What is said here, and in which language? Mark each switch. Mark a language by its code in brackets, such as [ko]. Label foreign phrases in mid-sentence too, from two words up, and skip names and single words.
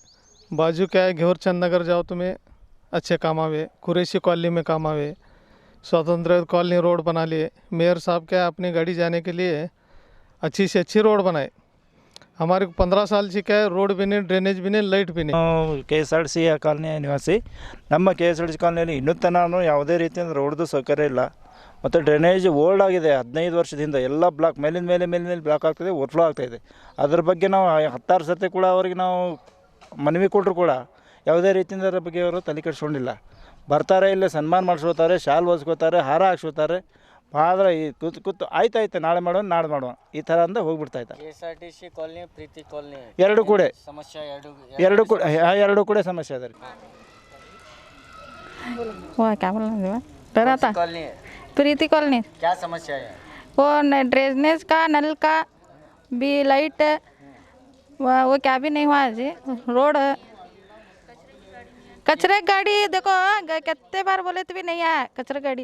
[hi] बाजू क्या है, घेवरचंद नगर जाओ तुम्हें अच्छे काम आवे, कुरैशी कॉलोनी में काम आवे, स्वतंत्र कॉलोनी रोड बना लिए। मेयर साहब क्या है, अपनी गाड़ी जाने के लिए अच्छी से अच्छी रोड बनाए। हमारे 15 साल से क्या है, रोड भी नहीं, ड्रेनेज भी नहीं, लाइट भी नहीं। [kn] KSRTC ಕಾಲನಿ ನಿವಾಸಿ ನಮ್ಮ KSRTC ಕಾಲನಿಯಲ್ಲಿ ಇನ್ನೂ ತನಕ ಯಾವುದೇ ರೀತಿಯಿಂದ ರೋಡ್ದು ಸೌಕರ್ಯ ಇಲ್ಲ ಮತ್ತು [en] drainage old [kn] ಆಗಿದೆ, 15 ವರ್ಷದಿಂದ ಎಲ್ಲ ಬ್ಲಾಕ್ ಮೇಲಿನ ಮೇಲೆ ಬ್ಲಾಕ್ ಆಗ್ತಾಯಿದೆ, ಓವರ್ಫ್ಲೋ ಆಗ್ತಾಯಿದೆ। ಅದ್ರ ಬಗ್ಗೆ ನಾವು 16 ಸರ್ತಿ ಕೂಡ ಅವರಿಗೆ ನಾವು ಮನವಿ ಕೊಟ್ಟರು ಕೂಡ ಯಾವುದೇ ರೀತಿಯಿಂದ ಅದರ ಬಗ್ಗೆ ಅವರು ತಲೆ ಕೆಡಿಸ್ಕೊಂಡಿಲ್ಲ। ಬರ್ತಾರೆ, ಇಲ್ಲೇ ಸನ್ಮಾನ ಮಾಡಿಸ್ಕೋತಾರೆ, ಶಾಲ್ ಓದಿಸ್ಕೋತಾರೆ, ಹಾರ ಹಾಕ್ಸ್ಕೋತಾರೆ, ಆದರೆ ಈ ಕೂತು ಆಯ್ತಾಯ್ತು ನಾಳೆ ಮಾಡೋಣ ಈ ಥರ ಅಂತ ಹೋಗ್ಬಿಡ್ತಾ ಇದ್ದಾರೆ। KSRTC कॉलोनी, प्रीति कॉलोनी ಎರಡು ಕೂಡ [hi] समस्या, [kn] ಎರಡು ಕೂಡ ಸಮಸ್ಯೆ ಇದೆ। [hi] वो क्या बोलना डरा था? कॉलोनी है, प्रीति कॉलोनी। क्या समस्या है? वो ड्रेनेज का, नल का भी, लाइट, वो क्या भी नहीं हुआ जी। रोड, कचरे गाड़ी देखो, कितने बार बोले तो भी नहीं आया कचरा गाड़ी।